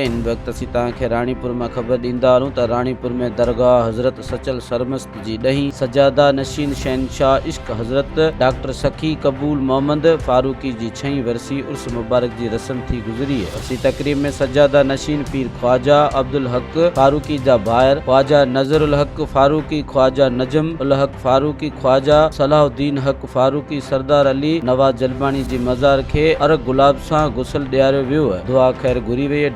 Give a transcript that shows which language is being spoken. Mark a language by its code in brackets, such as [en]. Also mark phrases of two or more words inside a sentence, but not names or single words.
[sd] इन वक्त असीं तव्हांखे राणीपुर में ख़बर ॾींदा आहियूं त राणीपुर में दरगाह हज़रत सचल सरमस्त जी ॾहीं सजादा नशीन शहनशाह इश्क हज़रत डाक्टर सखी कबूल मोहम्मद फारूकी जी 6वीं वरसी उर्स मुबारक जी रस्म थी गुज़री है। असीं तकरीब में सजादा नशीन पीर ख्वाजा अब्दुल हक फारूकी जा भाइर ख्वाजा नज़रुल हक फारूकी, ख्वाजा नजम उल हक फारूकी, ख्वाजा सलाहुद्दीन हक फारूकी, सरदार अली नवाज जलबानी जी मज़ार खे अरग गुलाब सां गुसल ॾियारियो वियो आहे। दुआ ख़ैर घुरी वई है।